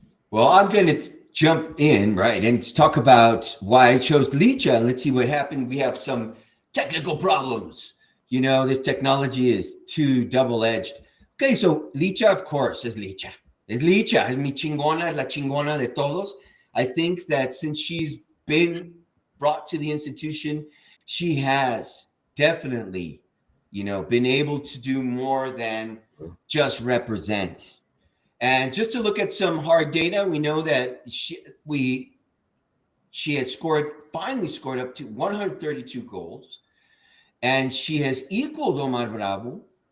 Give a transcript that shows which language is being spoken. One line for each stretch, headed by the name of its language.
English: Well, I'm going to jump in, right, and talk about why I chose Licha. Let's see what happened. We have some technical problems. This technology is too double-edged. Okay, so Licha, of course, is Licha.
Spanish: Es Licha, es mi chingona, es la chingona de todos.
English: I think that since she's been brought to the institution, she has definitely, been able to do more than just represent. And just to look at some hard data, we know that she has finally scored up to 132 goals, and she has equaled Omar Bravo.